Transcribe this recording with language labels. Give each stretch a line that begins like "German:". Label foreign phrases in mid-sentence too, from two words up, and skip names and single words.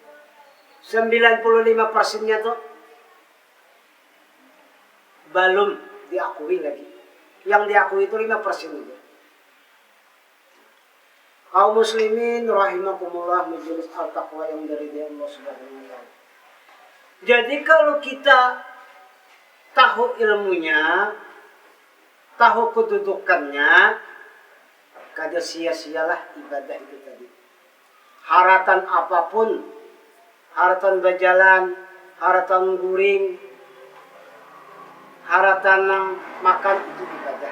Indonesian: 95%-nya tuh belum diakui lagi. Yang diakui itu 5% aja. Kaum muslimin rahimakumullah, majelis al-taqwa yang diridhai Allah
Arabic: سبحانه وتعالى.
Indonesian: Jadi kalau kita tahu ilmunya, tahu kedudukannya, kada sia-sialah ibadah itu tadi.
Banjar: Haratan apapun, haratan berjalan, haratan guring, haratan makan, itu ibadah.